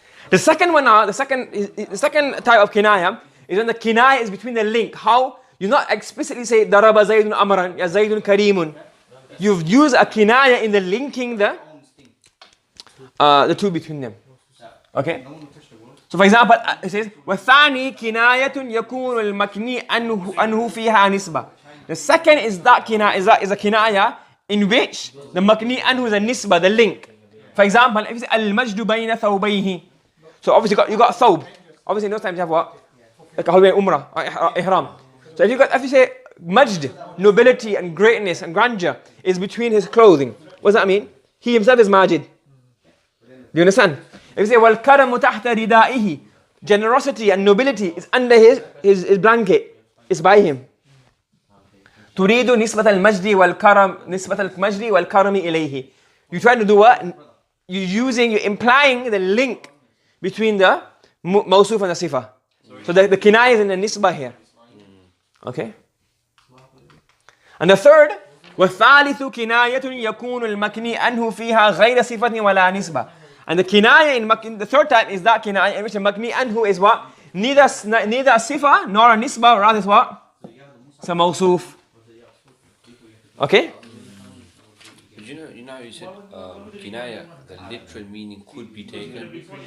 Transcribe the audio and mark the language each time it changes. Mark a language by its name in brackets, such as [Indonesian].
[English] The second one now, the second type of kinaya is when the kinaya is between the link. How? You not explicitly say [Arabic] daraba zaydun amran, ya zaydun karimun. [English] You've used a kinaya in the linking the two between them. Okay? So for example, it says, [Arabic] وَثَانِي كِنَايَةٌ يَكُونُ الْمَكْنِي أَنْهُ فِيهَا نِسْبَةٌ. [English] The second is that kinaya, is a kinaya in which the makni anhu is a nisba, the link. For example, if you say [Arabic] al-majdu bayna thawbayhi. [English] So obviously you got thawb. Obviously in those times you have what? Like a holiday umrah, or ihram. So if you say majd, nobility and greatness and grandeur is between his clothing. What does that mean? He himself is majid. Do you understand? If you say [Arabic] wal karamu tahta ridaihi, [English] generosity and nobility is under his blanket. It's by him. [Arabic] تريد نسبة المجد والكرم نسبة المجد والكرم إليه. [English] You trying to do what? You're implying the link between the mawsuf and the sifa. So the kinaya is in the nisbah here. Okay? And the third, [Arabic] والثالث كناية يكون المكني أنه فيها غير صفة ولا نسبة. [English] And the kinaya in the third type is that kinaya in which the makni anhu is what? Neither a sifa nor a nisbah, rather is what? It's a mawsuf. Okay? But you know how you said kinaya, the literal meaning could be taken.